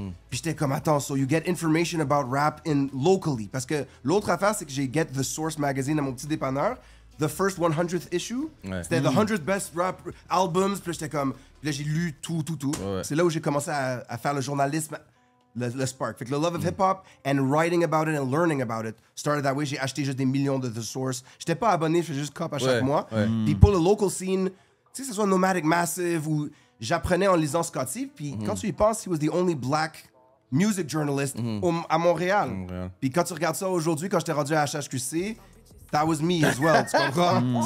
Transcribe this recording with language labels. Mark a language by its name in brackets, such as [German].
[French] Puis j'étais comme, attends, [English] so you get information about rap locally. [French] Parce que l'autre affaire, c'est que j'ai get The Source magazine à mon petit dépanneur. [English] The first 100th issue. [French] C'était [English] the 100 best rap albums. [French] Puis j'étais comme... Puis là, j'ai lu tout. C'est là où j'ai commencé à faire le journalisme, le spark. Fait que le [English] love of hip-hop and writing about it and learning about it started that way. [French] J'ai acheté juste des millions de The Source. J'étais pas abonné, je faisais juste cop à chaque mois. Puis pour le local scene, tu sais, que ce soit Nomadic Massive ou j'apprenais en lisant Scotty. Puis quand tu y penses, [English] he was the only black music journalist [French] à Montréal. Puis quand tu regardes ça aujourd'hui, quand j'étais rendu à HHQC, [English] that was me as well, [French] tu comprends?